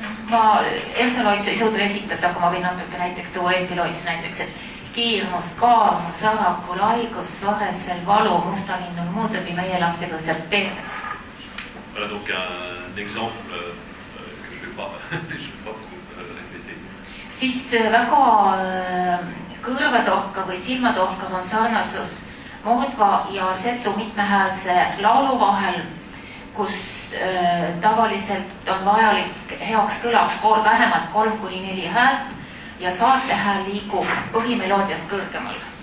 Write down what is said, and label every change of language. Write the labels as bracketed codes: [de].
[et] Ma Elsa loitsu ei suuda esitada, aga ma võin natuke näiteks tuua Eesti loitsu näiteks, et kiirmus, kaarmus, väraku, laigus, varesel, valu, mustalinnul, muudebi meie lapse kõõseb terveks. [fr] Voilà donc un exemple que je vais pas répéter. [et] Siis väga kõrvetorkav või silmatorkav on sarnasus Mordva ja setu mitmehäälse laulu vahel, kus tavaliselt on vajalik heaks kõlaks vähemalt 3-4 häält ja saatehääl liigub põhimeloodiast kõrgemal.